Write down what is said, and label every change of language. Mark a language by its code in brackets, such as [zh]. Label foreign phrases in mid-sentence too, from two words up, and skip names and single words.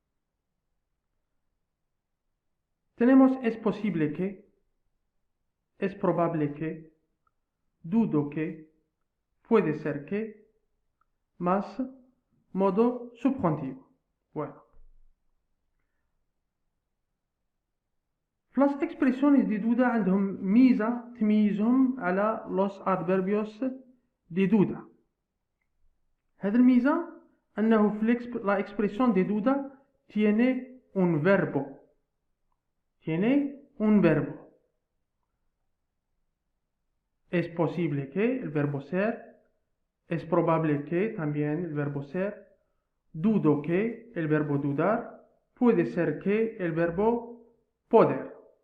[es] Tenemos es posible que, es probable que, dudo que, puede ser que, más modo subjuntivo. Bueno. Las expresiones de duda [ar] عندهم ميزة تميزهم على [es] los adverbios de duda. [ar] هذه الميزة أنه في [es] la expresión de duda tiene un verbo. Tiene un verbo. Es posible que el verbo ser, es probable que también el verbo ser, dudo que el verbo dudar, puede ser que el verbo poder.